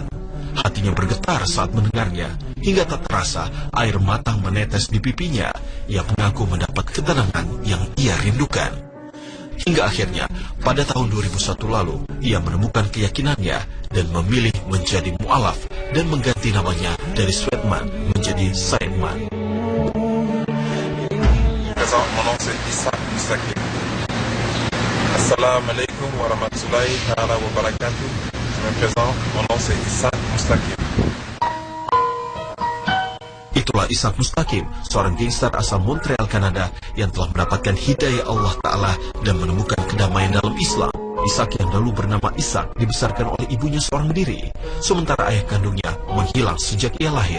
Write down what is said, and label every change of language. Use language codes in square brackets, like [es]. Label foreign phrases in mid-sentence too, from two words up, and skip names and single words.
[id] Hatinya bergetar saat mendengarnya, hingga tak terasa air mata menetes di pipinya. Ia mengaku mendapat ketenangan yang ia rindukan. Hingga akhirnya, pada tahun 2001 lalu, ia menemukan keyakinannya dan memilih menjadi mu'alaf dan mengganti namanya dari Sven Mann menjadi Said Mann. [fr] Mon nom c'est Issa Mustaqim. [ar] السلام عليكم ورحمة الله تعالى وبركاته. [fr] Je me présente, mon nom c'est Issa Mustaqim. [id] Itulah Ishak Mustaqim, seorang gangster asal Montreal, Kanada yang telah mendapatkan hidayah [ar] الله تعالى [id] dan menemukan kedamaian dalam Islam. Ishak yang dulu bernama Ishak dibesarkan oleh ibunya seorang diri, sementara ayah kandungnya menghilang sejak ia lahir.